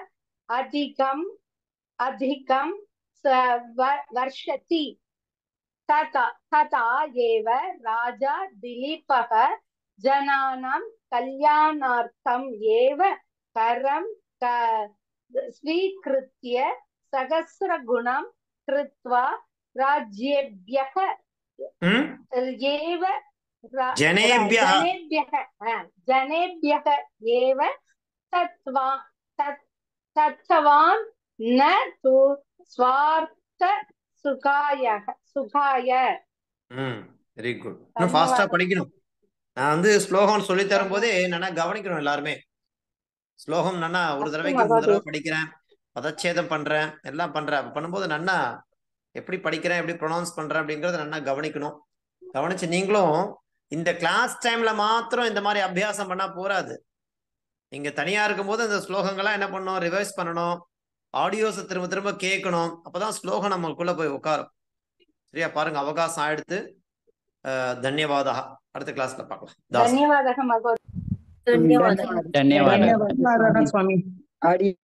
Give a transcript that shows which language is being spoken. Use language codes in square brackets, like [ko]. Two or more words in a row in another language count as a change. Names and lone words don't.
[sa] अधिकं वर्षति तथा एव राजा दिलीपः जनानां कल्याणार्थम् एव करं स्वीकृत्य सहस्रगुणं कृत्वा राज्येभ्यः एव जनेभ्यः एव तत्त्वान् न तु स्वार्थ सुखाय [en] very good. [ta] இன்னும் ஃபாஸ்டா படிக்கணும். நான் வந்து ஸ்லோகம் சொல்லி தரும் போதே நல்லா கவனிக்கணும் எல்லாருமே. ஸ்லோகம் நன்னா ஒரு தடவை படிக்கிறேன், பதச்சேதம் பண்றேன், எல்லாம் பண்றேன். பண்ணும்போது நன்னா எப்படி படிக்கிறேன், எப்படி ப்ரொனவுன்ஸ் பண்றேன் அப்படிங்கறத நன்னா கவனிக்கணும். கவனிச்சு நீங்களும் இந்த [en] class time [ta] மாத்திரம் இந்த மாதிரி அபியாசம் பண்ணா போராது. நீங்க தனியா இருக்கும்போது இந்த ஸ்லோகங்கள்லாம் என்ன பண்ணணும், ரிவைஸ் பண்ணணும், ஆடியோஸை திரும்ப திரும்ப கேட்கணும். அப்பதான் ஸ்லோகம் நம்மளுக்குள்ள போய் உட்காரும். சரியா? பாருங்க, அவகாசம் ஆயிடுத்து. தன்யவாதா. அடுத்த கிளாஸ்ல பார்க்கலாம். [sa] धन्यवादः महोदय. धन्यवादः स्वामी.